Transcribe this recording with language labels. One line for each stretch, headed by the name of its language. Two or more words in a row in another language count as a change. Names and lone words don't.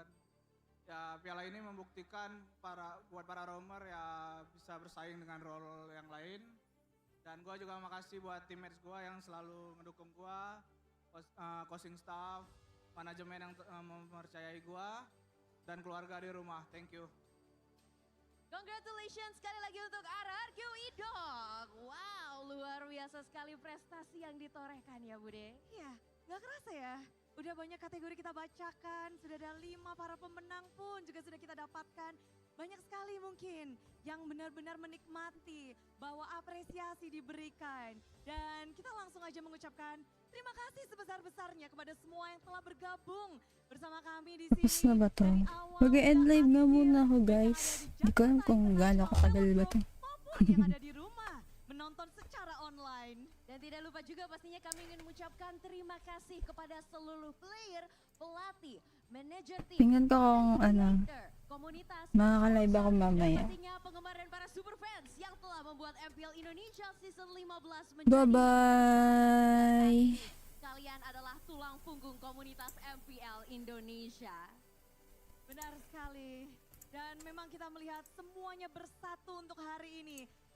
Indonesian: Ya, piala ini membuktikan buat para roamer ya bisa bersaing dengan role yang lain. Dan gue juga makasih buat teammates gue yang selalu mendukung gue,
English: coaching staff,
Indonesian: manajemen yang mempercayai gue, dan keluarga di rumah.
English: Thank you.
Indonesian: Congratulations sekali lagi untuk RRQ Idok. Wow, luar biasa sekali prestasi yang ditorehkan ya Bude. Iya, gak kerasa ya. Udah banyak kategori kita bacakan, sudah ada 5 para pemenang pun juga sudah kita dapatkan. Banyak sekali mungkin yang benar-benar menikmati bahwa apresiasi diberikan. Dan kita langsung aja mengucapkan terima kasih sebesar-besarnya kepada semua yang telah bergabung bersama kami di sini.
Filipino: Tapos na ba to? Mag-end live nga muna ako guys. Di ko alam kung gaano katagal ba to.
Indonesian: Yang ada di rumah menonton secara online. Dan tidak lupa juga pastinya kami ingin mengucapkan terima kasih kepada seluruh player, pelatih, manajer tim,
Filipino: Tingnan ko kung ano,
Indonesian: komunitas,
Filipino: makaka-live ako mamaya.
Indonesian: pastinya penggemar dan para
English: super fans
Indonesian: yang telah membuat MPL Indonesia Season 15 menjadi
English: Bye-bye.
Indonesian: kalian adalah tulang punggung komunitas MPL Indonesia. Benar sekali. Dan memang kita melihat semuanya bersatu untuk hari ini.